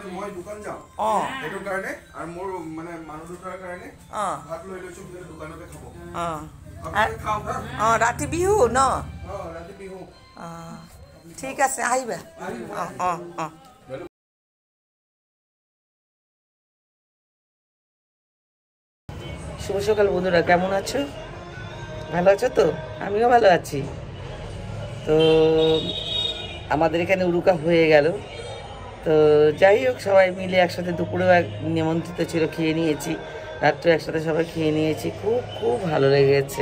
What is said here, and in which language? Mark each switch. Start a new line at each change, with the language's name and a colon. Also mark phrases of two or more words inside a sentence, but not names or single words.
Assamese: মই দোকান যাওঁ সেইটো কাৰণে আৰু মোৰ মানে মানুহ দুটাৰ কাৰণে ভাত লৈ লৈছোঁ দোকানতে খাব ৰাতি বিহু ন ৰাতি বিহু ঠিক আছে আহিবা
Bangla: শুভ সকাল বন্ধুরা, কেমন আছো? ভালো আছো তো? আমিও ভালো আছি। তো আমাদের এখানে উরুকা হয়ে গেল, তো যাই হোক সবাই মিলে একসাথে দুপুরেও নিমন্ত্রিত ছিল, খেয়ে নিয়েছি, রাত্রে একসাথে সবাই খেয়ে নিয়েছি, খুব খুব ভালো লেগেছে।